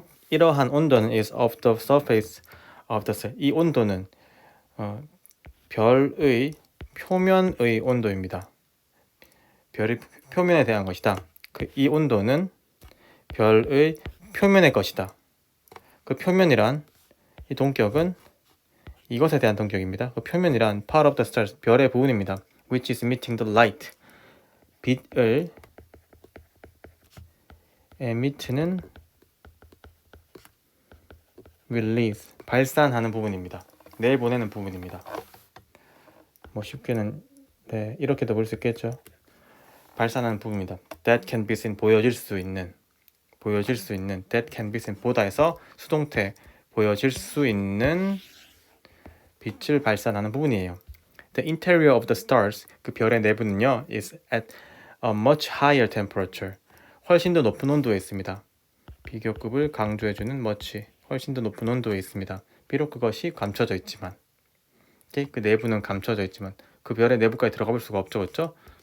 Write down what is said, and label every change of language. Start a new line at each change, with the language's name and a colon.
Korean: 이러한 온도는
English: is of the surface of the cell.
Korean: 이 온도는 별의 표면의 온도입니다. 별의 표면에 대한 것이다. 이 온도는 별의 표면의 것이다. 그 표면이란 이 동격은 이것에 대한 동격입니다. 그 표면이란
English: part of the stars
Korean: 별의 부분입니다.
English: which is emitting the light 빛을 emit는 release
Korean: 발산하는 부분입니다. 내보내는 부분입니다. 뭐 쉽게는 네, 이렇게도 볼 수 있겠죠. 발산하는 부분입니다.
English: that can be seen
Korean: 보여질 수 있는 that can be seen 보다에서 수동태 보여질 수 있는 빛을 발산하는 부분이에요.
English: The interior of the stars
Korean: 그 별의 내부는요
English: is at a much higher temperature
Korean: 훨씬 더 높은 온도에 있습니다. 비교급을 강조해주는 much 훨씬 더 높은 온도에 있습니다. 비록 그것이 감춰져 있지만 그 내부는 감춰져 있지만 그 별의 내부까지 들어가 볼 수가 없죠. 그렇죠?